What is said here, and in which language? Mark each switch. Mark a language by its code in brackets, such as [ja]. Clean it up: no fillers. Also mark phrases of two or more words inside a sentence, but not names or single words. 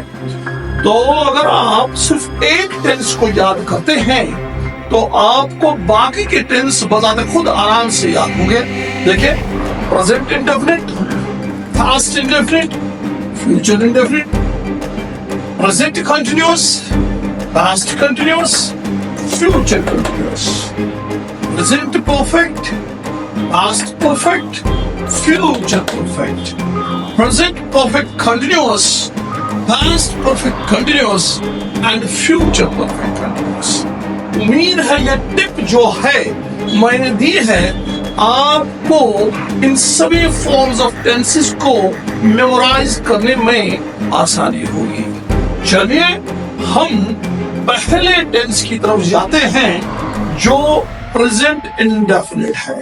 [hi] तो अगर आप सिर्फ एक टेंस को याद करते हैं तो आपको बाकी के टेंस बताते खुद आराम से याद होंगे। [en] देखिए present indefinite, past indefinite, future indefinite, present continuous, past continuous, future continuous, present perfect, past perfect, future perfect, present perfect continuous, past perfect continuous and future perfect continuous। [hi] उम्मीद है ये टिप जो है मैंने दी है आपको इन सभी [en] forms of tenses [hi] को मेमोराइज करने में आसानी होगी। चलिए हम पहले टेंस की तरफ जाते हैं जो [en] present indefinite [hi] है।